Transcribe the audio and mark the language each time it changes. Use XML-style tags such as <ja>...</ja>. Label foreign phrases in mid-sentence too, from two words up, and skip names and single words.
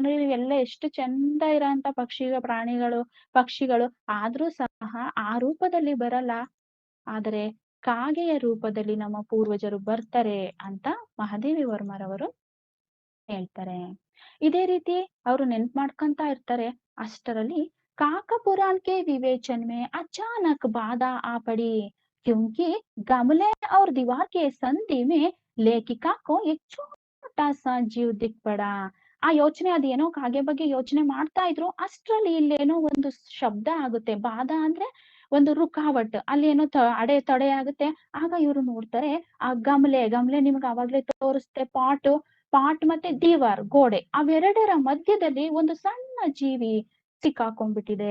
<kn>ನೋಡಿ, ಇವೆಲ್ಲ ಎಷ್ಟು ಚಂದ ಇರೋಂತ ಪಕ್ಷಿಗಳು ಆದ್ರೂ ಸಹ ಆ ರೂಪದಲ್ಲಿ ಬರಲ್ಲ. ಆದರೆ ಕಾಗೆಯ ರೂಪದಲ್ಲಿ ನಮ್ಮ ಪೂರ್ವಜರು ಬರ್ತಾರೆ ಅಂತ ಮಹಾದೇವಿ ವರ್ಮರವರು ಹೇಳ್ತಾರೆ. ಇದೇ ರೀತಿ ಅವರು ನೆನ್ಪು ಮಾಡ್ಕೊಂತ ಇರ್ತಾರೆ.</kn> <hi>ಅಷ್ಟರಲ್ಲಿ काका पुराण के विवेचन में अचानक बाधा आ पड़ी, क्योंकि गमले और दीवार के संधि में लेखिका को एक छोटा सा जीव दिख पड़ा.</hi> <kn>ಆ ಯೋಚನೆ ಅದೇನೋ ಕಾಗೆ ಬಗ್ಗೆ ಯೋಚನೆ ಮಾಡ್ತಾ ಇದ್ರು. ಅಷ್ಟ್ರಲ್ಲಿ ಇಲ್ಲೇನೋ ಒಂದು ಶಬ್ದ ಆಗುತ್ತೆ. ಬಾಧ ಅಂದ್ರೆ ಒಂದು ರುಕಾವಟ್, ಅಲ್ಲಿ ಏನೋ ತಡೆ ಆಗುತ್ತೆ. ಆಗ ಇವ್ರು ನೋಡ್ತಾರೆ, ಆ ಗಮ್ಲೆ ನಿಮ್ಗೆ ಅವಾಗ್ಲೇ ತೋರಿಸ್ತೆ, ಪಾಟ್ ಮತ್ತೆ ದೀವಾರ್ ಗೋಡೆ, ಅವೆರಡರ ಮಧ್ಯದಲ್ಲಿ ಒಂದು ಸಣ್ಣ ಜೀವಿ ಸಿಕ್ಕಾಕೊಂಡ್ಬಿಟ್ಟಿದೆ.</kn>